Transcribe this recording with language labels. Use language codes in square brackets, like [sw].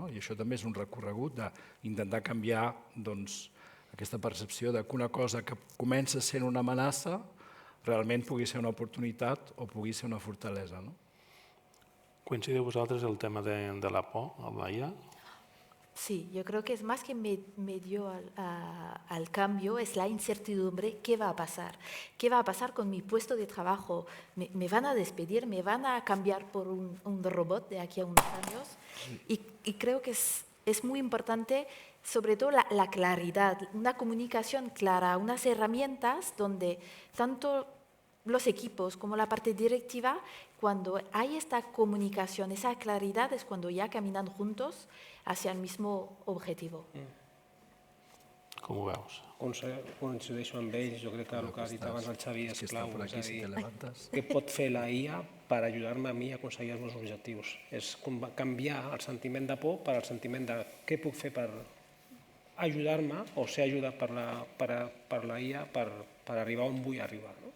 [ca] I això també és un recorregut d'intentar canviar aquesta percepció que una cosa que comença sent una amenaça realment pugui ser una oportunitat o pugui ser una fortalesa. Coincidiu vosaltres el tema de la por amb la IA? [es] Sí, yo creo que es más que medio al cambio, es la incertidumbre. ¿Qué va a pasar? ¿Qué va a pasar con mi puesto de trabajo? ¿Me van a despedir? ¿Me van a cambiar por un robot de aquí a unos años? Y creo que es muy importante, sobre todo, la claridad, una comunicación clara, unas herramientas donde tanto los equipos como la parte directiva, cuando hay esta comunicación, esa claridad, es cuando ya caminan juntos hacia el mismo objetivo. [ca] Com ho veus? Coincideixo amb ells, jo crec que el que ha dit abans el Xavi és clau, és a dir, levantes. què pot fer la IA per ajudar-me a mi a aconseguir els meus objectius? És canviar el sentiment de por per al sentiment de què puc fer per ajudar-me o ser ajudat per la IA per arribar on vull arribar.